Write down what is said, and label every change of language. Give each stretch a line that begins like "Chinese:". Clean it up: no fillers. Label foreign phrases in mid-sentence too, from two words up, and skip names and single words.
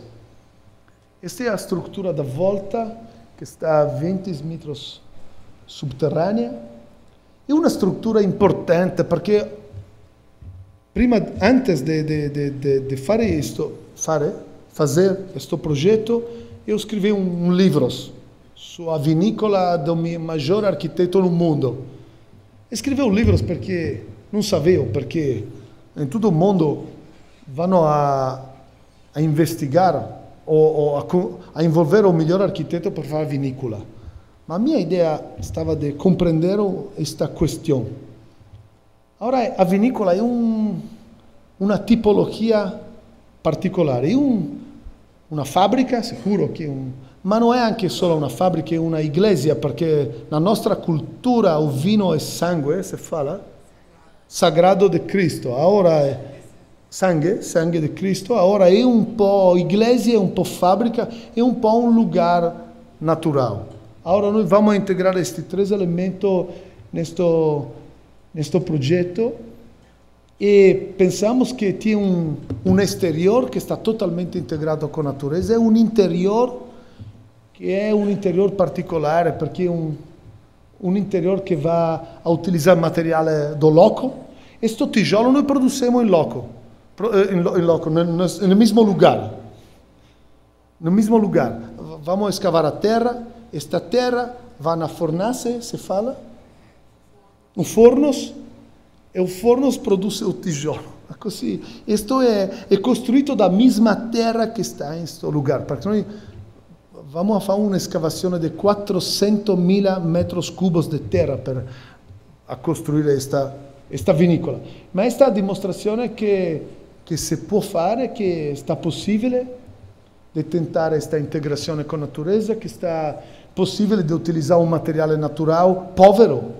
Italian: Questa è la struttura da volta che sta a 20 metri sotterranea. È una struttura importante perché antes di fare questo progetto, io scrivevo un libro sua
Portuguese: vinícola do maior arquiteto no mundo. Escreveu livros porque não sabia, porque em todo o mundo vão a investigar ou a envolver o melhor arquiteto para fazer vinícola. Mas a minha ideia estava de compreender esta questão. Agora, a vinícola é uma tipologia
Italian: particolare, è una fabbrica, sicuro che ma non è anche solo una fabbrica, è una iglesia, perché la nostra cultura il vino è sangue, si fala, sagrado di Cristo, ora è sangue di Cristo, ora è un po' iglesia, un po' fabbrica, è un po' un lugar natural. Ora noi vamos a integrare questi tre elementi nel progetto.
Portuguese: E pensamos que tem um exterior que está totalmente integrado com a natureza, e um interior que é um interior particular, porque é um interior que vai a utilizar material do loco. Este tijolo nós produzimos em loco, no mesmo lugar. No mesmo lugar. Vamos escavar a terra, esta terra vai na fornace, se fala, no fornos, e o forno produz o tijolo.
Italian: Così. Isto è costruito da
Portuguese: mesma terra
Italian: che sta in questo lugar. Perché noi vamos a fare un'escavazione di 400.000 metri cubi di terra per costruire questa vinicola. Ma questa è la dimostrazione che si può fare, che sta possibile di tentare questa integrazione con la natureza, che sta possibile di utilizzare un materiale naturale povero.